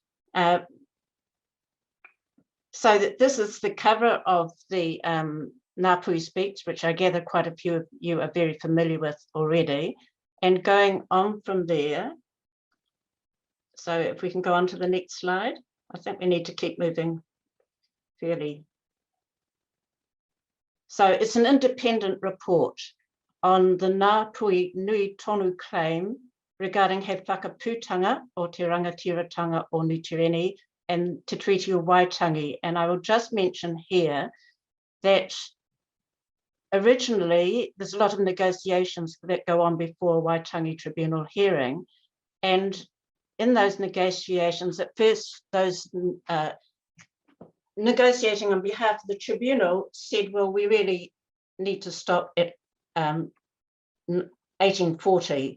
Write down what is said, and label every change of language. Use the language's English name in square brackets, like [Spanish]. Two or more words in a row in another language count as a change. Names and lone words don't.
[English] So that this is the cover of the Ngāpuhi Speaks, which I gather quite a few of you are very familiar with already. And going on from there, so if we can go on to the next slide, I think we need to keep moving fairly. So it's an independent report on the Ngāpuhi Nui Tonu Claim regarding He Whakaputanga o Te Rangatiratanga o Tireni and Te Tiriti o Waitangi. And I will just mention here that originally, there's a lot of negotiations that go on before a Waitangi Tribunal hearing. And in those negotiations, at first, those negotiating on behalf of the tribunal said, well, we really need to stop at 1840.